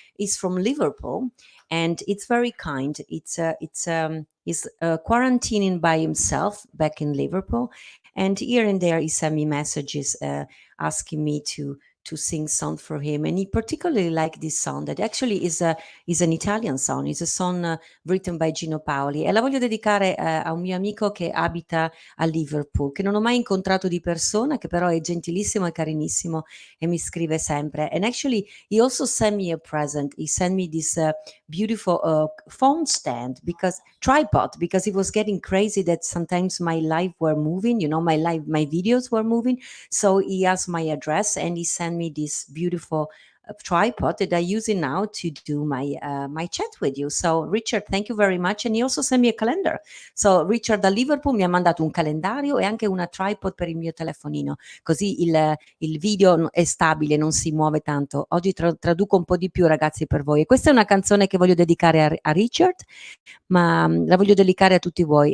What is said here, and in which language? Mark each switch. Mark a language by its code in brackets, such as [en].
[en] He's from Liverpool, and it's very kind. He's quarantining by himself back in Liverpool, and here and there he sent me messages asking me to sing song for him, and he particularly liked this song that actually is an Italian song. [it] It's a song written by Gino Paoli, e la voglio dedicare a un mio amico che abita a Liverpool, che non ho mai incontrato di persona, che però è gentilissimo e carinissimo e mi scrive sempre. [en] And actually he also sent me a present. He sent me this beautiful phone stand, because tripod, because it was getting crazy that sometimes my live were moving, my videos were moving. So he asked my address and he sent me this beautiful tripod that I use it now to do my chat with you. So Richard, thank you very much. And he also sent me a calendar. [it] So Richard da Liverpool mi ha mandato un calendario e anche una tripod per il mio telefonino, così il video è stabile, non si muove tanto. Oggi traduco un po' di più, ragazzi, per voi. E questa è una canzone che voglio dedicare a Richard, ma la voglio dedicare a tutti voi.